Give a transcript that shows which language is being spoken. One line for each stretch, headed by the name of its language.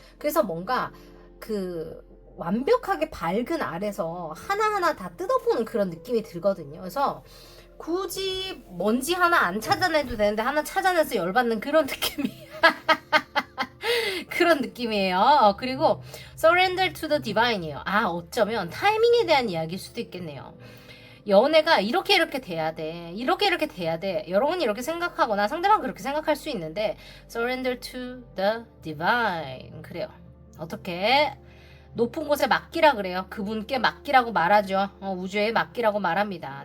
Korean: 그래서 뭔가 그 완벽하게 밝은 알에서 하나하나 다 뜯어보는 그런 느낌이 들거든요. 그래서 굳이 먼지 하나 안 찾아내도 되는데 하나 찾아내서 열받는 그런 느낌이 그런 느낌이에요. 그리고
English: surrender to the divine이에요.
Korean: 어쩌면 타이밍에 대한 이야기일 수도 있겠네요. 연애가 이렇게 돼야 돼, 이렇게 돼야 돼, 여러분이 이렇게 생각하거나 상대방 그렇게 생각할 수 있는데
English: surrender to the divine.
Korean: 그래요. 어떻게 높은 곳에 맡기라 그래요. 그분께 맡기라고 말하죠. 우주에 맡기라고 말합니다.